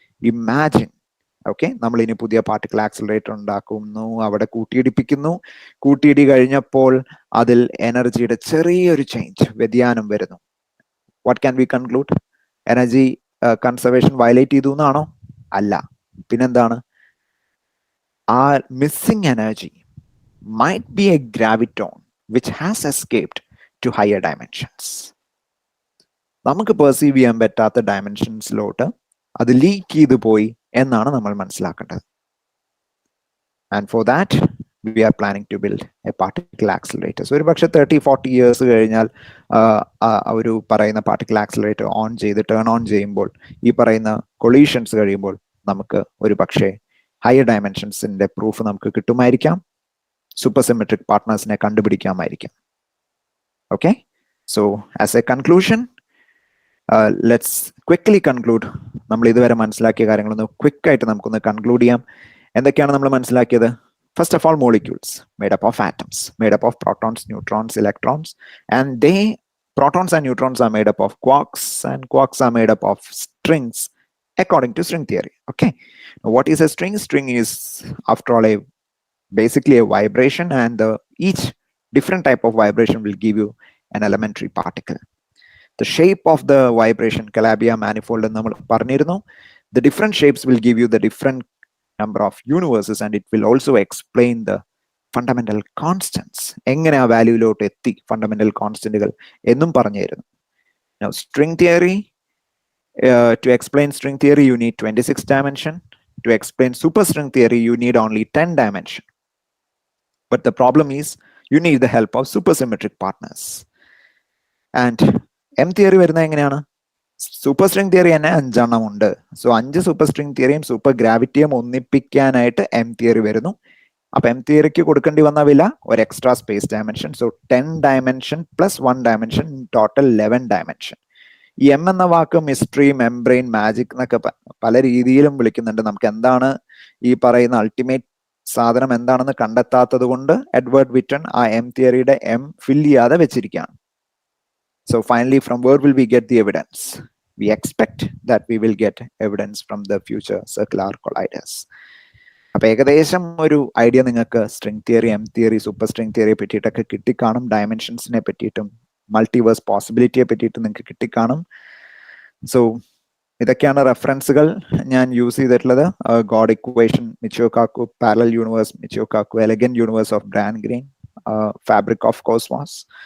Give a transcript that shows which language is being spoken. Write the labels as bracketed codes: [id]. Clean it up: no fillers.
[ml] Imagine, okay, നമ്മൾ ഇനി പുതിയ പാർട്ടിക്കിൾ ആക്സിലറേറ്റർ ഉണ്ടാക്കുന്നു, അവിടെ കൂട്ടിയിടിപ്പിക്കുന്നു. കൂട്ടിയിടി കഴിഞ്ഞപ്പോൾ അതിൽ എനർജിയുടെ ചെറിയൊരു ചേഞ്ച്, വ്യതിയാനം വരുന്നു. [en] What can we conclude? [ml] Energy conservation violate ചെയ്തു എന്നാണോ? അല്ല, പിന്നെന്താണ്? [en] ആ missing energy might be a graviton which has escaped to higher dimensions. [ml] നമുക്ക് പെർസീവ് ചെയ്യാൻ പറ്റാത്ത ഡയമെൻഷൻസിലോട്ട് അത് ലീക്ക് ചെയ്തു പോയി എന്നാണ് നമ്മൾ മനസ്സിലാക്കേണ്ടത്. [en] And for that we are planning to build a particle accelerators. [ml] ഒരു പക്ഷേ 30-40 ഇയേഴ്സ് കഴിഞ്ഞാൽ ഒരു പറയുന്ന പാർട്ടിക്കിൾ ആക്സിലറേറ്റർ ടേൺ ഓൺ ചെയ്യുമ്പോൾ, ഈ പറയുന്ന കൊളീഷൻസ് കഴിയുമ്പോൾ നമുക്ക് ഒരു പക്ഷേ ഹയർ ഡയമെൻഷൻസിന്റെ പ്രൂഫ് നമുക്ക് കിട്ടുമായിരിക്കാം, super symmetric പാർട്ട്നേഴ്സിനെ കണ്ടുപിടിക്കാമായിരിക്കും. [en] Okay, so as a conclusion, let's quickly conclude. [ml] നമ്മൾ ഇതുവരെ മനസ്സിലാക്കിയ കാര്യങ്ങളൊന്ന് ക്വിക്കായിട്ട് നമുക്കൊന്ന് കൺക്ലൂഡ് ചെയ്യാം. എന്തൊക്കെയാണ് നമ്മൾ മനസ്സിലാക്കിയത്? [en] First of all, molecules made up of atoms, made up of protons, neutrons, electrons, and protons and neutrons are made up of quarks, and quarks are made up of strings according to string theory. Okay, now what is a string? String is, after all, basically a vibration, and each different type of vibration will give you an elementary particle. The shape of the vibration, Calabi manifold and [ml] നമ്മൾ പറഞ്ഞിരുന്നു, [en] the different shapes will give you the different number of universes, and it will also explain the fundamental constants. [ml] എങ്ങനെ ആ വാല്യൂയിലോട്ട് എത്തി, fundamental കോൺസ്റ്റന്റുകൾ എന്നും പറഞ്ഞിരുന്നു. [en] Now string theory, to explain string theory you need 26 dimension. To explain superstring theory you need only 10 dimension. But the problem is you need the help of supersymmetric partners. And M theory [ml] വരുന്നത് എങ്ങനെയാണ്? Super string theory തന്നെ 5 ഉണ്ട്. So 5 super string തിയറിയും super ഗ്രാവിറ്റിയും ഒന്നിപ്പിക്കാനായിട്ട് M theory വരുന്നു. അപ്പൊ M തിയറിക്ക് കൊടുക്കേണ്ടി വന്ന വില ഒരു extra space dimension. [en] So 10 dimension plus 1 dimension, total 11 dimension. [ml] ഈ എം എന്ന വാക്ക് മിസ്റ്ററി, മെംബ്രെയിൻ, മാജിക് എന്നൊക്കെ പല രീതിയിലും വിളിക്കുന്നുണ്ട്. നമുക്ക് എന്താണ് ഈ പറയുന്ന അൾട്ടിമേറ്റ് സാധനം എന്താണെന്ന് കണ്ടെത്താത്തത് കൊണ്ട് എഡ്വേർഡ് വിറ്റൺ ആ എം തിയറിയുടെ എം ഫിൽ ചെയ്യാതെ വെച്ചിരിക്കുകയാണ്. [en] So finally, from where will we get the evidence? We expect that we will get evidence from the future circular colliders. [ml] അപ്പൊ ഏകദേശം ഒരു ഐഡിയ നിങ്ങൾക്ക് string theory, M theory, super string തിയറിയെ പറ്റിയിട്ടൊക്കെ കിട്ടിക്കാണും. ഡയമെൻഷൻസിനെ പറ്റിയിട്ടും multiverse പോസിബിലിറ്റിയെ പറ്റിയിട്ടും നിങ്ങൾക്ക് കിട്ടിക്കാണും. So ഇതൊക്കെയാണ് റെഫറൻസുകൾ ഞാൻ യൂസ് ചെയ്തിട്ടുള്ളത്. God equation, മിച്ചിയോ Kakku, parallel universe, മിച്ചിയോ Kakku, elegant universe of bran green, fabric of cosmos.